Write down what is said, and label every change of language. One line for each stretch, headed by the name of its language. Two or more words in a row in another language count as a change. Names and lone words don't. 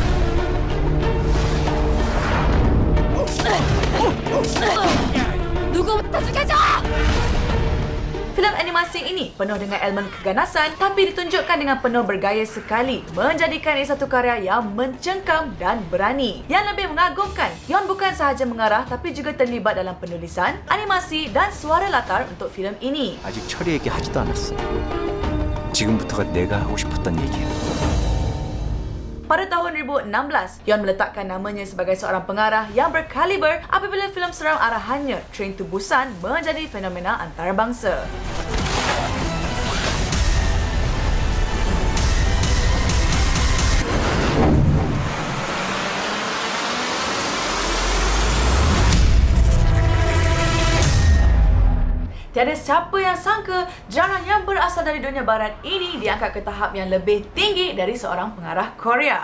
Malay: Filem animasi ini penuh dengan elemen keganasan tapi ditunjukkan dengan penuh bergaya sekali, menjadikan ia satu karya yang mencengkam dan berani. Yang lebih mengagumkan, Yeon bukan sahaja mengarah tapi juga terlibat dalam penulisan, animasi dan suara latar untuk filem ini.
Korean: 아직 철이 얘기하지도 않았어. 지금부터가 내가 하고 싶었던 얘기야.
Malay: Pada tahun 2016, Yeon meletakkan namanya sebagai seorang pengarah yang berkaliber apabila filem seram arahannya Train to Busan menjadi fenomena antarabangsa. Tiada siapa yang sangka genre yang berasal dari dunia barat ini diangkat ke tahap yang lebih tinggi dari seorang pengarah Korea.